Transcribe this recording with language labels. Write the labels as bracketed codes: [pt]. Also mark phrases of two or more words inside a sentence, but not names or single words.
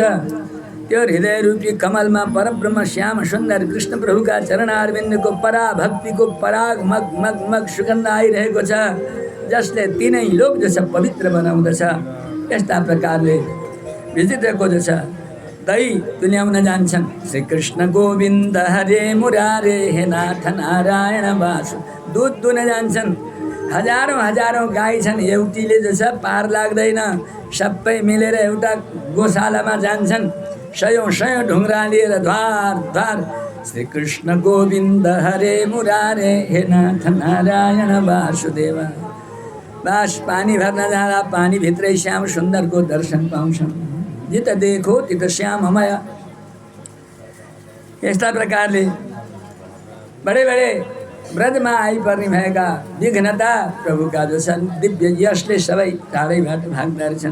[ne] त्यो हृदय रूपी कमलमा परब्रह्म श्याम सुन्दर कृष्ण प्रभुका चरणारविन्दको पराभक्तिको पराग मग मग मग सुगन्ध आइरहेको छ, जसले तीनै लोक जस पवित्र बनाउँदछ। यस्ता प्रकारले विचित्रको जो छ दही तुल्याउन जान्छन्। [sa] श्री कृष्ण गोविन्द हरे मुरारे हे नाथ नारायण वासु। [ne] दुध दुन जान्छन्। हजारौँ हजारौँ गाई छन्, एउटीले जो छ पार लाग्दैन। सबै मिलेर एउटा गोशालामा जान्छन्। सयौँ सयौँ ढुङ्ग्रा लिएर द्वार द्वार [sa] श्री कृष्ण गोविन्द हरे मुरारे हे नाथ नारायण वासुदेव। [ne] बस पानी भर्न जाँदा पानीभित्रै श्याम सुन्दरको दर्शन पाउँछन्। [hi] जित देखो तित श्याममय। [ne] यस्ता प्रकारले बडे बडे ब्रजमा आइपर्ने भएका विघ्नता प्रभुका जो छन् दिव्य यशले सबै टाढैबाट भाग्दा रहेछन्।